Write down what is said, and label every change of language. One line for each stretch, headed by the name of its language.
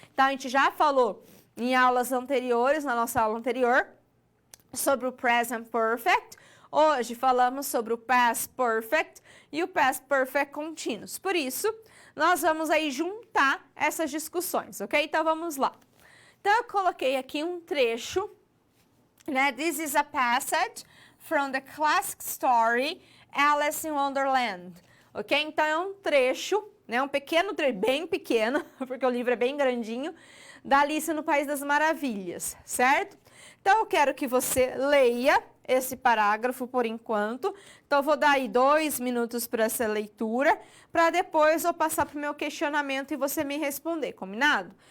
Portuguese: Então, a gente já falou em aulas anteriores, na nossa aula anterior, sobre o present perfect. Hoje falamos sobre o past perfect e o past perfect continuous. Por isso, nós vamos aí juntar essas discussões, ok? Então, vamos lá. Então, eu coloquei aqui um trecho, né?
English: This is a passage from the classic story Alice in Wonderland. Ok?
Portuguese: Então é um trecho, né? Um pequeno trecho, bem pequeno, porque o livro é bem grandinho, da Alice no País das Maravilhas, certo? Então eu quero que você leia esse parágrafo por enquanto. Então eu vou dar aí 2 minutos para essa leitura, para depois eu passar para o meu questionamento e você me responder, combinado?